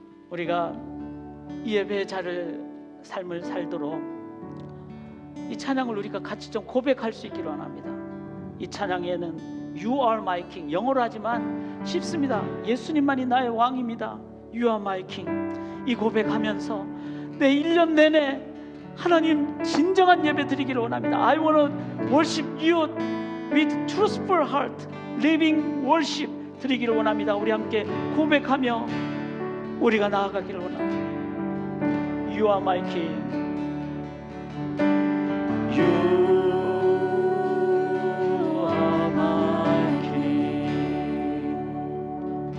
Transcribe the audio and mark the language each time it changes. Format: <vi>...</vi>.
<ko>우리가 이 예배의 삶을 살도록 이 찬양을 우리가 같이 좀 고백할 수 있기를 원합니다. 이 찬양에는</ko> <en>You are my king,</en> <ko>영어로 하지만 쉽습니다. 예수님만이 나의 왕입니다.</ko> <en>You are my king.</en> <ko>이 고백하면서 내 1년 내내 하나님 진정한 예배 드리기를 원합니다.</ko> <en>I want to worship you with truthful heart, living worship</en> <ko>드리기를 원합니다. 우리 함께 고백하며 우리가 나아가기를 원합니다.</ko> <en>You are my king. You are my king.</en>